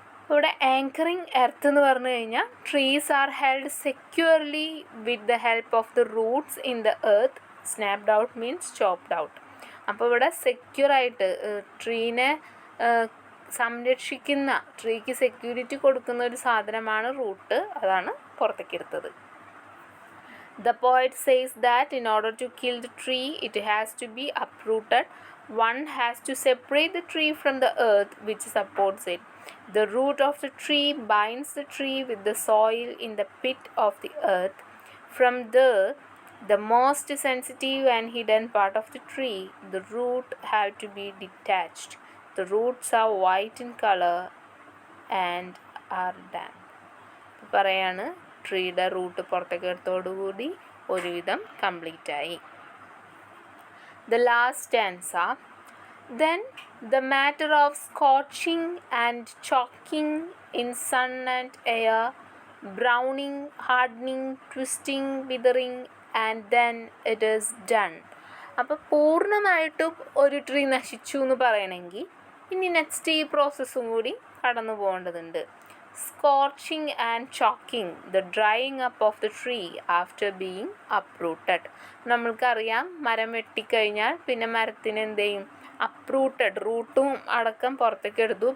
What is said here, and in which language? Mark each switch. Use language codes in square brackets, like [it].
[ml] ഇവിടെ anchoring earth എന്ന് പറഞ്ഞു കഴിഞ്ഞാൽ [en] Trees are held securely with the help of the roots in the earth. Snapped out means chopped out. [ml] അപ്പോൾ ഇവിടെ സെക്യൂറായിട്ട് ട്രീനെ സംരക്ഷിക്കുന്ന, ട്രീക്ക് സെക്യൂരിറ്റി കൊടുക്കുന്ന ഒരു സാധനമാണ് റൂട്ട്. അതാണ് പുറത്തേക്ക് എടുത്തത്. [en] The poet says that in order to kill the tree, it has to be uprooted. One has to separate the tree from the earth which supports it. The root of the tree binds the tree with the soil in the pit of the earth. From there, the most sensitive and hidden part of the tree, the root, have to be detached. The roots are white in color and are damp. [ml] പറയാണ് ട്രീയുടെ root പുറത്തേക്ക് എടുത്തോടുകൂടി ഒരുവിധം complete ആയി. [en] The last stanza. Then the matter of scorching and choking in sun and air, browning, hardening, twisting, withering, and then it is done. [ml] അപ്പോൾ പൂർണ്ണമായിട്ടും ഒരു tree നശിച്ചു എന്ന് പറയണമെങ്കിൽ ഇനി നെക്സ്റ്റ് ഈ പ്രോസസ്സും കൂടി കടന്നു പോകേണ്ടതുണ്ട്. [en] Scorching and choking, the drying up of the tree after being uprooted. [ml] നമ്മൾക്കറിയാം മരം വെട്ടിക്കഴിഞ്ഞാൽ പിന്നെ മരത്തിന് എന്ത് ചെയ്യും, അപ്രൂട്ടഡ്, റൂട്ടും അടക്കം പുറത്തേക്ക് എടുത്തു.